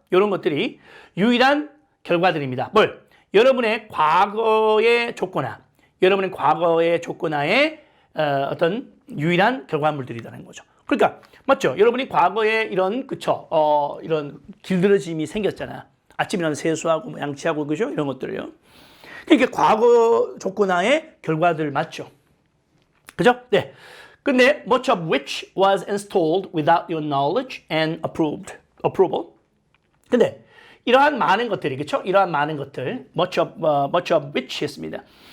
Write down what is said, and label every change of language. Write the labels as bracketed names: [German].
[Korean] 이런 것들이 유일한 결과들입니다. 뭘? 여러분의 과거의 조건화, 여러분의 과거의 조건화의 어떤 유일한 결과물들이라는 거죠. 그러니까 맞죠? 여러분이 과거에 이런 이런 길들여짐이 생겼잖아. 아침에 일어나서 세수하고 뭐 양치하고 그죠? 이런 것들요. 그러니까 과거 조건화의 결과들 맞죠? 그죠? 네. 근데 [English] much of which was installed without your knowledge and approval. [Korean] 근데 이러한 많은 것들이 그렇죠? 이러한 많은 것들 [English] much of which [Korean] 했습니다.